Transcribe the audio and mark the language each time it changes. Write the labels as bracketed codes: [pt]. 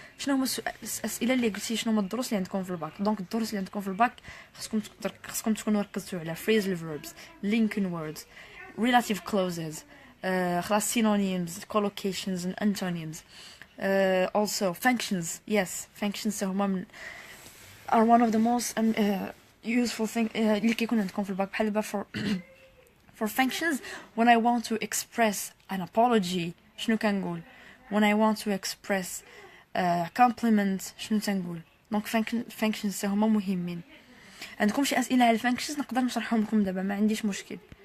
[ar] شنو هما الاسئله اللي قلتي شنو هما الدروس اللي عندكم في الباك؟ دونك الدروس اللي عندكم في الباك خصكم تكونوا ركزتوا على [en] phrasal verbs, linking words, relative clauses, خلاص synonyms, collocations and antonyms, also functions. Yes, functions [ar] هما من [en] are one of the most useful thing [ar] اللي كيكون عندكم في الباك. بحال دابا [en] for functions, when I want to express an apology [ar] شنو كنقول؟ [en] when I want to express compliment [ar] شنو تنقول؟ دونك [en] functions [ar] هما مهمين. عندكم شي اسئله على functions نقدر نشرحهم لكم دابا، ما عنديش مشكل.